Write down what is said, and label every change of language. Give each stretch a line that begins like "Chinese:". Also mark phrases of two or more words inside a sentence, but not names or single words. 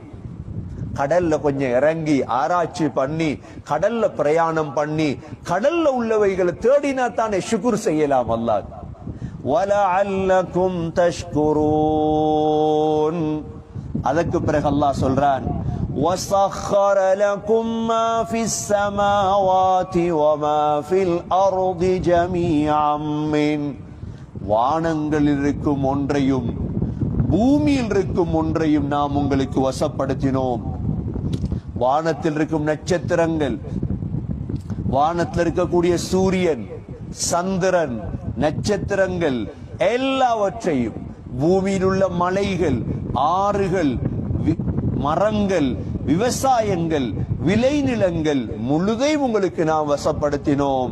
Tamil: கடல்ல கொஞ்சம் இறங்கி ஆராய்ச்சி பண்ணி, கடல்ல பிரயாணம் பண்ணி, கடல்ல உள்ளவைகளை தேடினா தானே ஷுக்ர் செய்யலாம் அல்லாஹ்.
Arabic: ولعلكم تشكرون.
Tamil: அதற்கு பிறகு அல்லாஹ் சொல்றான்,
Arabic: وَسَخَّرَ لَكُم مَّا فِي السَّمَاوَاتِ وَمَا فِي الْأَرْضِ جَمِيعًا مِّنْهُ,
Tamil: வானங்களில் இருக்கும் ஒன்றையும் பூமியில் இருக்கும் ஒன்றையும் நாம் உங்களுக்கு வசப்படுத்தினோம். வானத்தில் இருக்கும் நட்சத்திரங்கள், வானத்தில் இருக்கக்கூடிய சூரியன், சந்திரன், நட்சத்திரங்கள் எல்லாவற்றையும், பூமியில் உள்ள மலைகள், ஆறுகள், மரங்கள், விவசாயங்கள், விளைநிலங்கள் முழுதையும் உங்களுக்கு நாம் வசப்படுத்தினோம்.